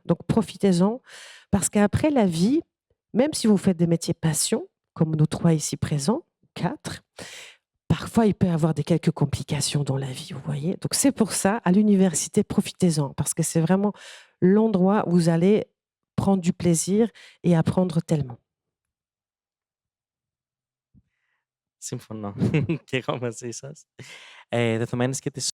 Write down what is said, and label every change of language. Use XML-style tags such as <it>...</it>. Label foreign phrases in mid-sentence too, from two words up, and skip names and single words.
<fr>Donc profitez-en, parce qu'après la vie, même si vous faites des métiers passion, comme nous 3 ici présents, 4, parfois il peut y avoir quelques complications dans la vie, vous voyez. Donc c'est pour ça, à l'université, profitez-en, parce que c'est vraiment l'endroit où vous allez prendre du plaisir et apprendre tellement.</fr> <el>Συμφωνώ και εγώ μαζί σας. Δεδομένης και της</el>